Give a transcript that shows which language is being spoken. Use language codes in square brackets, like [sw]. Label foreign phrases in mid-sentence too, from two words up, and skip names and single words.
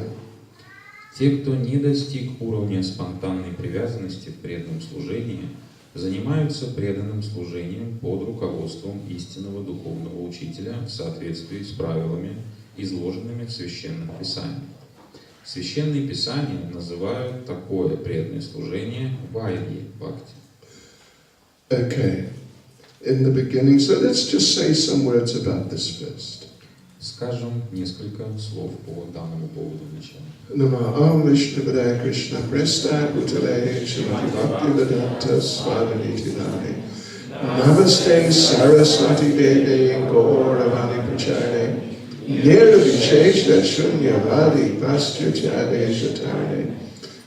[ru] Те, кто не достиг уровня спонтанной привязанности в преданном служении, занимаются преданным служением под руководством истинного духовного учителя в соответствии с правилами, изложенными в священных писаниях. Священные писания называют такое преданное служение вайди бхакти. [en] Okay, in the beginning, so let's just say some words about this first. [ru] Скажем несколько слов по данному поводу вначале. [sa] Namo Vishnu Padaya Krishna Presta Bhutale Shrimati Bhaktivedanta Swami Nityanandi Namaste Saraswati Devi Gauravani Pracharne Nirvisheshta Shunyavadi Paschachade Shatarne